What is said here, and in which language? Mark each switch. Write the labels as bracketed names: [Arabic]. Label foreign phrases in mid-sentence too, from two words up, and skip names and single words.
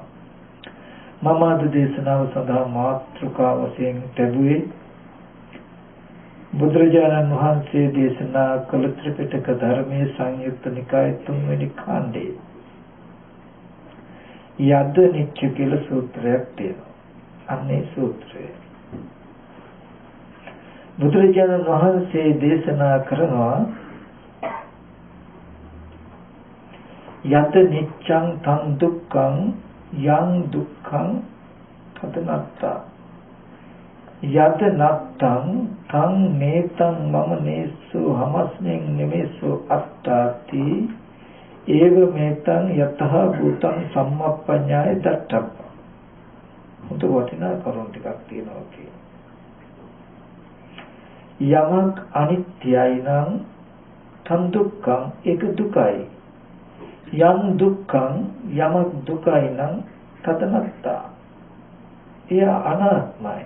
[Sinhala] මම අද දේශනාව සඳහා මාතෘකාව වශයෙන් ලැබුවේ බුදුරජාණන් වහන්සේ දේශනා කළ ත්‍රිපිටක ධර්මයේ සංයුක්ත නිකායේ 3 වෙනි කාණ්ඩේ [Pali] යද්ද නිච්ච [Sinhala] කියලා සූත්‍රයක් තියෙනවා. අන්නේ සූත්‍රය බුදුරජාණන් වහන්සේ දේශනා කරනවා [Pali] යද්ද නිච්ඡං තං දුක්ඛං යං දුක්ඛං තදනත්තා යද නත්තං තං නේතං මම නේසු හමස්මින් නෙමෙසු අත්තාති ඒව මේතං යතහ භූතං සම්මප්පඤ්ඤාය දත්තප්ප. [Sinhala] මුතු වටිනා කරුණු ටිකක් තියෙනවා කියන්නේ. යමක් අනිත්‍යයි නම් [Pali] තන් දුක්ඛං [Sinhala] ඒක දුකයි. [Pali] යම් දුක්ඛං [Sinhala] යමක් දුකයි නම් තදනත්තා එය අනාත්මයි.